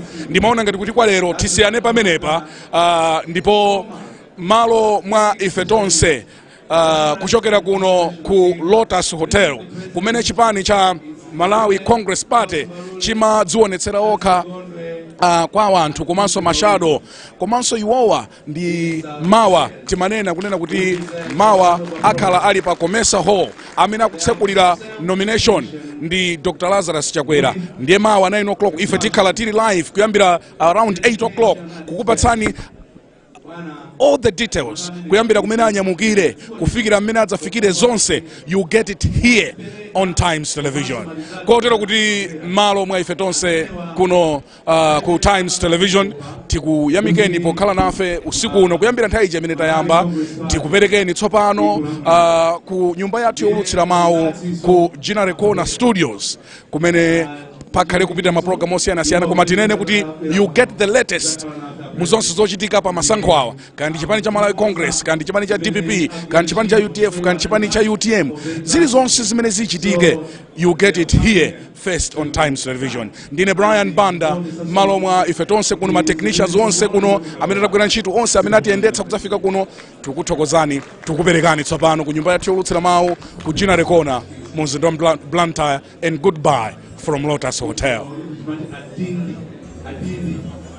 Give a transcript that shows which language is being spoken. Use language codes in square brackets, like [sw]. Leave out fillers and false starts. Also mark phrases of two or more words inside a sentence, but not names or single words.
[ny] Ndimaona ngati kuti kwa lero tisiyane pamenepa ndipo malo mwa ife tonse kuchokera kuno ku Lotus Hotel kumene chipani cha Malawi Congress Party chimadzionetsera okha kwa anthu komanso mashado komanso iwowa ndi mawa. Timanena kunena kuti mawa akhala ali pa komesa hall amene akutsekulira nomination ndi Dr. Lazarus Chakwera. Ndiye mawa 9 o'clock ife tikhala tili live kuyambira [en] around 8 o'clock [ny] kukupatsani [en] all the details [ny] kuyambira kumene anyamukire kufikira mmene adzafikire zonse. [en] You get it here on Times Television. [ny] Kotero kuti malo mwa ife tonse kuno ku Times Television tikuyamikeni pokhala nafe usiku uno kuyambira nthawi imene tayamba. Tikuperekeni tsopano ku nyumba yathu yolutsira mawu ku General Corner Studios kumene pakhale kupita maprogramu osiyana-siyana koma tinene kuti [en] you get the latest [ny] muzonse zochitika pa masankho awa, kandi chipani cha Malawi Congress, kandi chipani cha DPP, kandi chipani cha UTF, kandi chipani cha UTM. Zili zonse zimene zichitike [en] you get it here first on Times Television. [ny] Ndine Brian Banda, malo mwa ife tonse kuno, ma technicians onse kuno amene tagwira ntchito onse amene atiyendetsa kudzafika kuno, tikuthokozani, tikuperekani tsopano ku nyumba yathu yolutsira mawu ku General Corner mu mzinda wa Blantyre, [en] and goodbye from Lotus Hotel.